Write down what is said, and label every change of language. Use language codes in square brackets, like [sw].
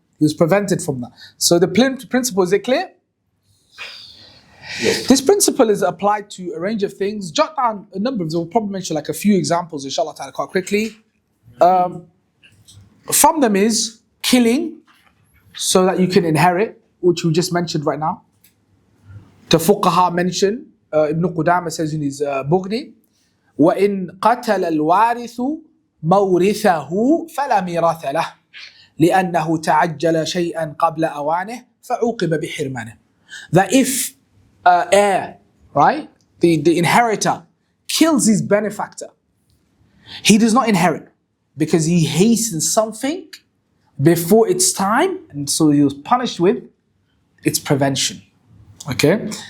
[en] He was prevented from that. So the principle, is it clear? Yes. This principle is applied to a range of things. Jot down a number of them. We'll probably mention like a few examples, inshallah ta'ala, quite quickly. From them is killing so that you can inherit, which we just mentioned right now. The fuqaha mentioned, Ibn Qudama says in his Bughni, [ar] وَإِن قَتَلَ الْوَارِثُ مَوْرِثَهُ فَلَا مِيرَاثَ لَهُ لِأَنَّهُ تَعَجَّلَ شَيْئًا قَبْلَ أَوَانِهِ فَعُوقِبَ بِحِرْمَانِهِ. [en] That if heir, right, the inheritor kills his benefactor, he does not inherit because he hastens something before its time, and so he was punished with its prevention. Okay?